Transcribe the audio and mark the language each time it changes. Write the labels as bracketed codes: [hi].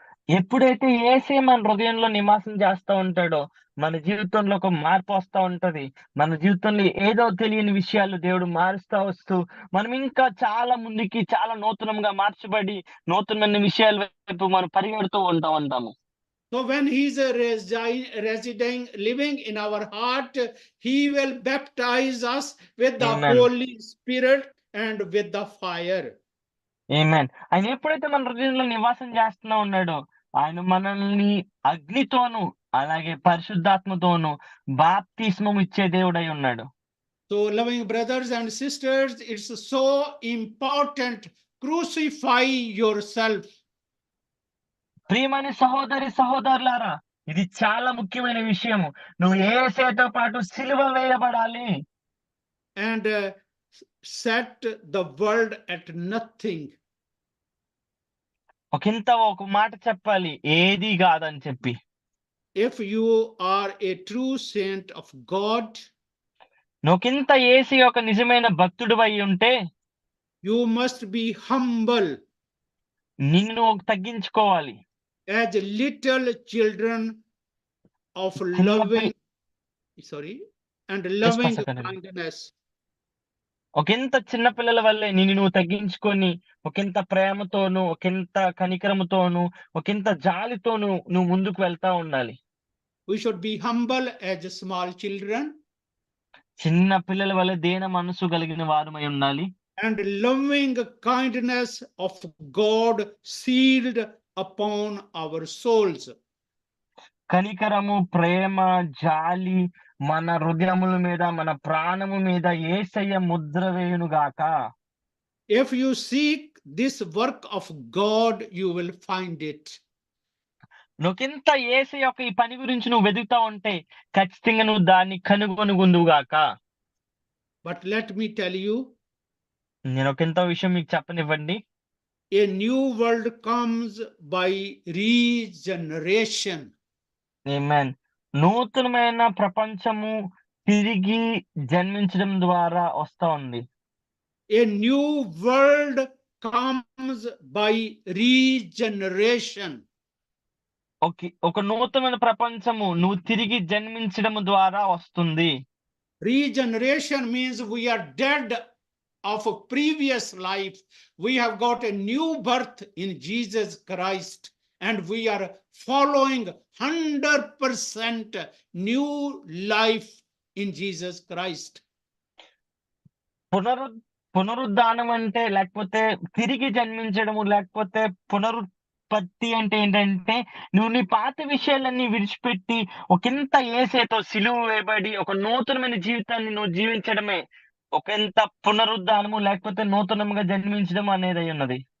[te] ఎప్పుడైతే యేసే మన హృదయంలో నివాసం చేస్తా ఉంటాడో మన జీవితంలో ఒక మార్పు వస్తా ఉంటది. మన జీవితంలో ఏదో తెలియని విషయాలు దేవుడు మారుస్తా వస్తూ మనం ఇంకా చాలా ముందుకి చాలా నూతనంగా మార్చబడి నూతనమైన విషయాల వైపు మనం పరిగెడుతూ ఉంటాము. [en] So when he is residing, living in our heart, he will baptize us with the Amen. Holy Spirit and with the fire. [te] ఆమేన్. ఆయన ఎప్పుడైతే మన హృదయంలో నివాసం చేస్తున్నా ఉన్నాడో ఆయన మనల్ని అగ్నితోను అలాగే పరిశుద్ధాత్మతోను బాప్తిస్మం ఇచ్చే దేవుడై ఉన్నాడు. [en] So loving brothers and sisters, it's so important, crucify yourself. [te] ప్రియమైన సహోదరి సహోదరులారా, ఇది చాలా ముఖ్యమైన విషయము. నువ్వు యేసయ్యతో పాటు సిలువ వేయబడాలి. [en] and set the world at nothing. [te] ఒక మాట చెప్పాలి, ఏది కాదని చెప్పి. [en] If you are a true saint of God, [te] నువ్వుకింత ఏసి ఒక నిజమైన భక్తుడు అయి ఉంటే [en] you must be humble [te] నిన్ను నువ్వు తగ్గించుకోవాలి. [en] as little children of [te] చిన్న [en] loving, and loving Pastor. kindness. [te] ఒకంత చిన్న పిల్లల వల్లే నిన్ను నువ్వు తగ్గించుకొని, ఒకంత ప్రేమతోను, ఒకంత కనికరముతోను, ఒకంత జాలితోను నువ్వు ముందుకు వెళ్తా ఉండాలి. [en] We should be humble as small children [te] చిన్న పిల్లల వల్లే దీన మనసు కలిగిన వారమై ఉండాలి. [en] and loving kindness of God sealed upon our souls. [te] కనికరము, ప్రేమ, జాలి మన హృదయముల మీద, మన ప్రాణము మీద యేసయ్య Mudra వేయునుగాక. [en] If you seek this work of God, you will find it. [te] నువ్వుకింత యేసయ్య యొక్క ఈ పని గురించి నువ్వు వెతుకుతా ఉంటే ఖచ్చితంగా నువ్వు దాన్ని కనుగొనుగుందువుగాక. [en] But let me tell you, [te] నేను ఒకంత విషయం మీకు చెప్పనివ్వండి. [en] a new world comes by regeneration. [te] ఆమేన్. నూతనమైన ప్రపంచము తిరిగి జన్మించడం ద్వారా వస్తా ఉంది. [en] A new world comes by regeneration. [te] ఒక నూతనమైన ప్రపంచము నువ్వు తిరిగి జన్మించడం ద్వారా వస్తుంది. [en] Regeneration means we are dead of a previous life. We have got a new birth in Jesus Christ, and we are following 100% new life in Jesus Christ. [te] పునరుద్ధానం అంటే, లేకపోతే తిరిగి జన్మించడము, లేకపోతే పునరుత్పత్తి అంటే ఏంటంటే నువ్వు నీ పాత విషయాలన్నీ విడిచిపెట్టి ఒకంత యేసుతో సిలువ వేయబడి ఒక నూతనమైన జీవితాన్ని నువ్వు జీవించడమే ఒకంత పునరుద్ధానము, లేకపోతే నూతనంగా జన్మించడం అనేది అయి ఉన్నది.